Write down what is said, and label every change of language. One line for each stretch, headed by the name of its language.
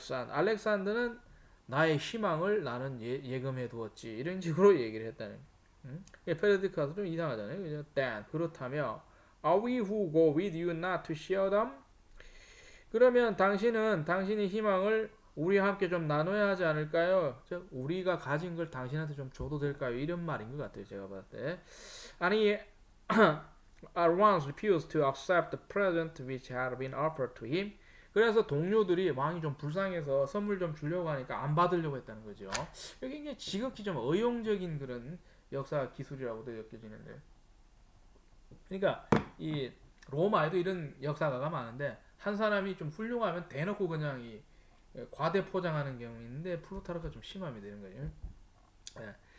Korean: 알렉산더는 나의 희망을 나는 예금해 두었지. 이런 식으로 얘기를 했다는. 페르디카스 좀 이상하잖아요. 그죠?
English: Then
Korean: 그렇다며
English: Are we who go with you not to share them?
Korean: 그러면 당신은 당신의 희망을 우리와 함께 좀 나눠야 하지 않을까요? 즉 우리가 가진 걸 당신한테 좀 줘도 될까요? 이런 말인 것 같아요. 제가 봤을 때. 아니
English: at once refused to accept the present which had been offered to him.
Korean: 그래서 동료들이 왕이 좀 불쌍해서 선물 좀 주려고 하니까 안 받으려고 했다는 거죠. 여기 이게 지극히 좀 의용적인 그런 역사 기술이라고도 느껴지는데. 그러니까 이 로마에도 이런 역사가가 많은데 한 사람이 좀 훌륭하면 대놓고 그냥 이 과대 포장하는 경우 있는데 플루타르크가 좀 심합니다 이런 거죠. 예.